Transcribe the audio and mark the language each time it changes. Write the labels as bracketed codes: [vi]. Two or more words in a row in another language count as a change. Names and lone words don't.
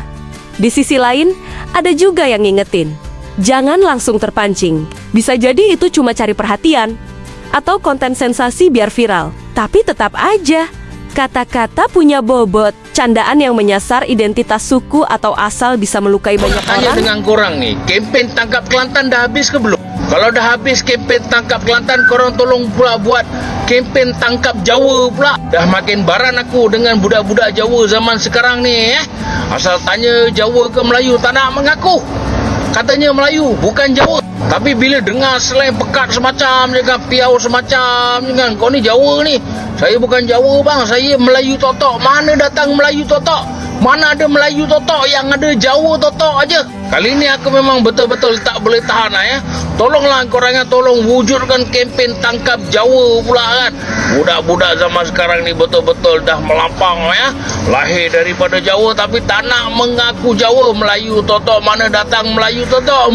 [id] Di sisi lain, ada juga yang ngingetin, jangan langsung terpancing. Bisa jadi itu cuma cari perhatian atau konten sensasi biar viral. Tapi tetap aja, kata-kata punya bobot. Candaan yang menyasar identitas suku atau asal bisa melukai banyak orang. [ms] Tanya dengan korang nih, kempen tangkap Kelantan dah habis ke belum? Kalau dah habis kempen tangkap Kelantan, korang tolong pula buat kempen tangkap Jawa pula. Dah makin baran aku dengan budak-budak Jawa zaman sekarang ni. Asal tanya Jawa ke Melayu, tak nak mengaku. Katanya Melayu, bukan Jawa. Tapi bila dengar slang pekat semacam, dengan piau semacam, dengan kau ni Jawa ni. Saya bukan Jawa bang, saya Melayu totok. Mana datang Melayu totok? Mana ada Melayu totok, yang ada Jawa totok aja. Kali ni aku memang betul-betul tak boleh tahan ya. Tolonglah korangnya, tolong wujudkan kempen tangkap Jawa pula kan. Budak-budak zaman sekarang ni betul-betul dah melampang ya. Lahir daripada Jawa tapi tak nak mengaku Jawa. Melayu totok, mana datang Melayu totok?